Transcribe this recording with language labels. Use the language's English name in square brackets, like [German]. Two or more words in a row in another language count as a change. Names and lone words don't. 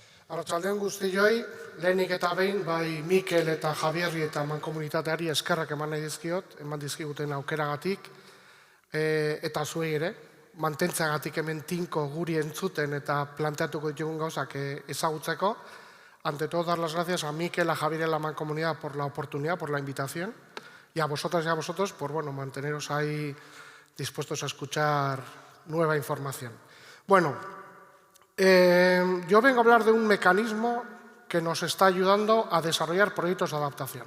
[Basque] Arratsaldeon guztioi, lehenik eta behin, bai Mikel eta Javierri eta mankomunitateari eskerrak eman nahi dizkiot, eman dizkiguten aukeragatik, eta zuei ere, mantentzeagatik hemen tinko guri entzuten eta planteatuko ditugun gauzak ezagutzeko. [Spanish] Ante todo, dar las gracias a Mikel, a Javier y a la mancomunidad por la oportunidad, por la invitación, y a vosotras y a vosotros por manteneros ahí dispuestos a escuchar nueva información. Bueno, yo vengo a hablar de un mecanismo que nos está ayudando a desarrollar proyectos de adaptación.